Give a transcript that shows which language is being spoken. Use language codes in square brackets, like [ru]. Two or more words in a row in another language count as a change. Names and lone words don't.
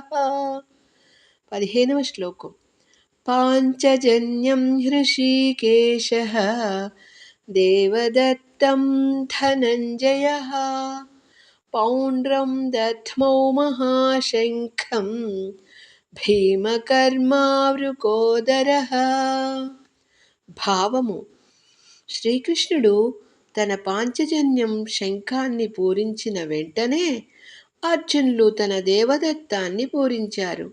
[te] 15వ శ్లోకం। [sa] पाञ्चजन्यं हृषीकेशः देवदत्तं धनञ्जयः पौण्ड्रं दध्मौ महाशङ्खं భీమకర్మావృకోదరః. [te] భావము: శ్రీకృష్ణుడు తన పాంచజన్యం శంఖాన్ని పూరించిన వెంటనే అర్జునులు తన దేవదత్తాన్ని పూరించారు.